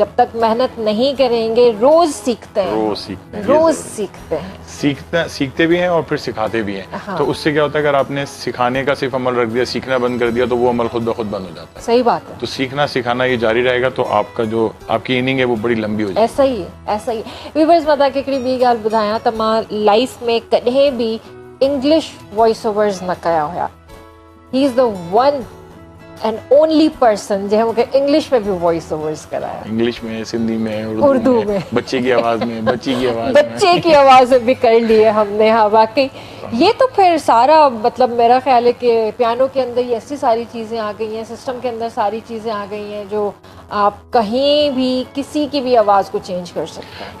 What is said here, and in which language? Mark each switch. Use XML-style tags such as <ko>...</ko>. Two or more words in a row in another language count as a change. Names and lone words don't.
<hi>जब तक मेहनत नहीं करेंगे रोज़ सीखते हैं, रोज़ सीखते भी हैं और फिर सिखाते भी हैं। हाँ। तो उससे क्या होता है, अगर आपने सिखाने का सिर्फ अमल रख दिया, सीखना बंद कर दिया, तो वो अमल खुद ब खुद बंद हो जाता है। सही बात है। तो सीखना सिखाना ये जारी रहेगा तो आपका जो आपकी इनिंग है वो बड़ी लंबी हो जाएगी। ऐसा ही है, ऐसा ही।</hi> <sd>व्यूअर्स मां के हिकिड़ी ॿी ॻाल्हि ॿुधायां त मां लाइफ में कॾहिं बि</sd> <en>English voice overs</en> <sd>न कया हुया।</sd> <en>he is the one and only person</en> <sd>जंहिं मूंखे इंग्लिश में भी</sd> <en>voice overs</en> <sd>कराया। इंग्लिश में, सिंधी में, उर्दू में,</sd> <hi>बच्चे की आवाज में, बच्ची की आवाज बच्चे की आवाज में भी कर लिए हमने। हाँ वाकई, ये तो फिर सारा मतलब मेरा ख्याल है कि पियानो के अंदर ये ऐसी सारी चीज़ें आ गई हैं, सिस्टम के अंदर सारी चीज़ें आ गई हैं जो आप कहीं भी किसी की भी आवाज़ को चेंज कर सकते हैं।</hi>